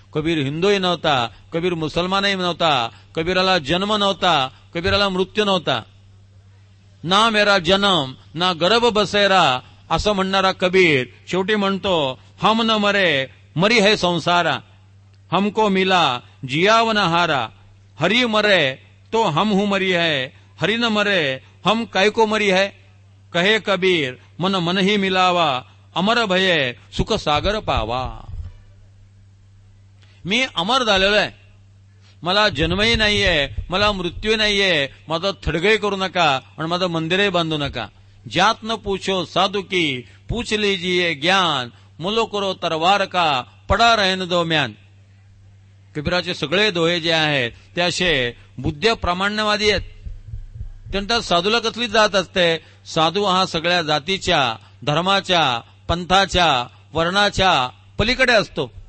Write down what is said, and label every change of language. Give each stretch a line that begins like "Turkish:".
Marathi: कबीर हिंदूही नव्हता, कबीर मुसलमानही नव्हता, कबीराला जन्म नव्हता, कबीराला मृत्यू नव्हता.
Hindi: ना मेरा जन्म ना गर्भ बसेरा
Marathi: असं म्हणणारा कबीर शेवटी म्हणतो
Hindi: हम न मरे मरी है संसारा, हमको मिला जियावन हारा. हरी मरे तो हम हूं मरी है, हरी न मरे हम काय को मरी है. कहे कबीर मन मन ही मिलावा, अमर भये सुख सागर पावा.
Marathi: मी अमर झालेलो आहे, मला जन्मही नाहीये, मला मृत्यू नाहीये. माझं थडगही करू नका आणि माझं मंदिरही बांधू नका.
Hindi: जात न पूछो साधु की पूछ लीजिए ज्ञान, मुलो करो तरवार का पडा रहन दो म्यान.
Marathi: कबीराचे सगळे दोहे जे आहेत ते असे बुद्ध प्रामाण्यवादी आहेत. त्यांच्या साधूला कसली जात असते. साधू हा सगळ्या जातीच्या, धर्माच्या, पंथाच्या, वर्णाच्या पलीकडे असतो.